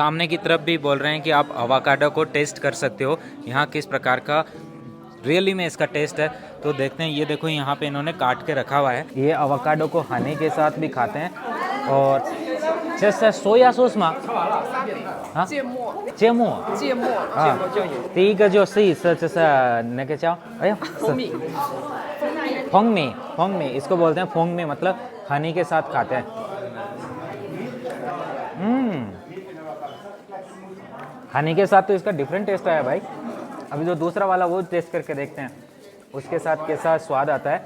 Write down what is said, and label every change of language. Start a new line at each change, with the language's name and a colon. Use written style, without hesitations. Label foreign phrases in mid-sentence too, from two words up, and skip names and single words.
Hindi: सामने की तरफ भी बोल रहे हैं कि आप अवाकाडो को टेस्ट कर सकते हो, यहाँ किस प्रकार का रियली में इसका टेस्ट है। तो देखते हैं, ये देखो यहाँ पे इन्होंने काट के रखा हुआ है। ये अवाकाडो को हनी के साथ भी खाते हैं और जैसे
English: soy sauce
Hindi: मा हाँ
Chinese: 芥末， जेमो 芥末，芥啊末酱油，第一个就是那个叫哎呀蜂蜜，
Hindi: फोंग में इसको बोलते हैं। फोंग में मतलब हनी के साथ खाते हैं। हनी के साथ तो इसका
English: different taste
Hindi: आया भाई। अभी जो दूसरा वाला वो टेस्ट करके देखते हैं उसके साथ कैसा स्वाद आता है।